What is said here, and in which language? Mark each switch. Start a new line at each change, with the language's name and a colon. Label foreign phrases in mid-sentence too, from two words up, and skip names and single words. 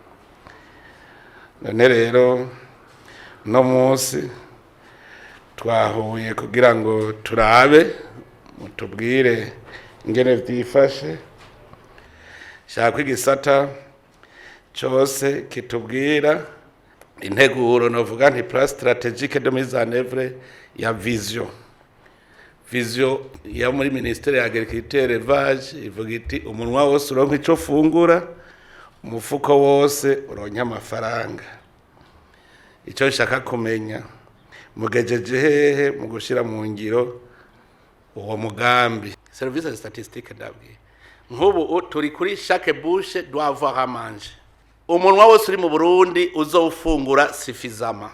Rundi: None rero no munsi twahuye kugira ngo turabe mutubwire ingene byifashe, shaka igisata cyose kitubwira integuro novuga nti
French: plan stratégique de mise en œuvre
Rundi: ya vision ya muri ministère ya
French: agriculture élevage
Rundi: ivuga iti umunwa wose uronka ico fungura, umufuko wose uronka amafaranga. Ico nshaka kumenya mugejeje hehe mu gushira mu ngiro uwo mugambi.
French: Service statistique
Rundi: ndabwiye nk'ubu turi kuri
French: chaque bouche doit avoir à manger.
Rundi: Umunwa wose uri mu Burundi uzofungura suffisamment.